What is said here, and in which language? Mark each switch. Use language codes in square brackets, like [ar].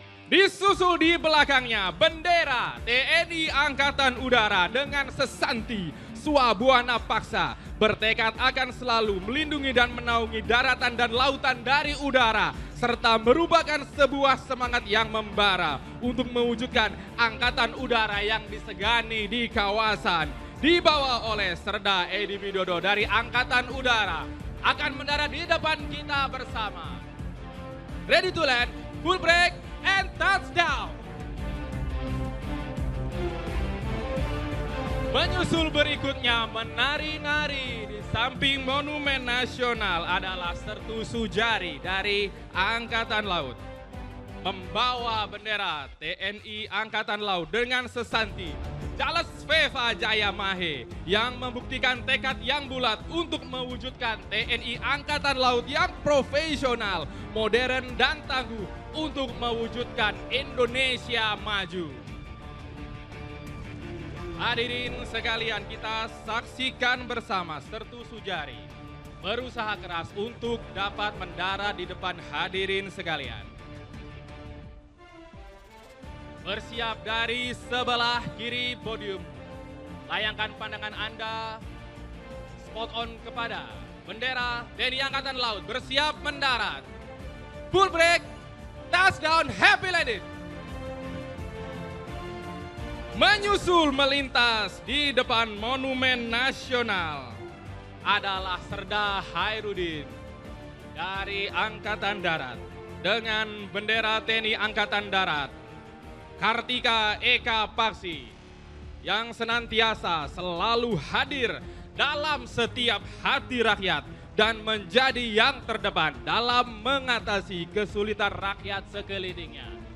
[id] Disusul di belakangnya bendera TNI Angkatan Udara dengan sesanti Swabuana Paksa, bertekad akan selalu melindungi dan menaungi daratan dan lautan dari udara, serta merupakan sebuah semangat yang membara untuk mewujudkan angkatan udara yang disegani di kawasan. Dibawa oleh Serda Edi Widodo dari Angkatan Udara, akan mendarat di depan kita bersama. [en] Ready to land, full break and touchdown. [id] Menyusul berikutnya menari-nari di samping Monumen Nasional adalah Sertu Sujari dari Angkatan Laut. Membawa bendera TNI Angkatan Laut dengan sesanti Charles Veva Jaya Mahe yang membuktikan tekad yang bulat untuk mewujudkan TNI Angkatan Laut yang profesional, modern dan tangguh untuk mewujudkan Indonesia maju. Hadirin sekalian, kita saksikan bersama Sertu Sujari berusaha keras untuk dapat mendarat di depan hadirin sekalian. Bersiap dari sebelah kiri podium. Layangkan pandangan Anda [en] spot on [id] kepada bendera TNI Angkatan Laut. Bersiap mendarat. [en] Full break, touchdown, happy landing. [id] Menyusul melintas di depan Monumen Nasional adalah Serda Hairudin dari Angkatan Darat dengan bendera TNI Angkatan Darat. Kartika Eka Paksi yang senantiasa selalu hadir dalam setiap hati rakyat dan menjadi yang terdepan dalam mengatasi kesulitan rakyat sekelilingnya.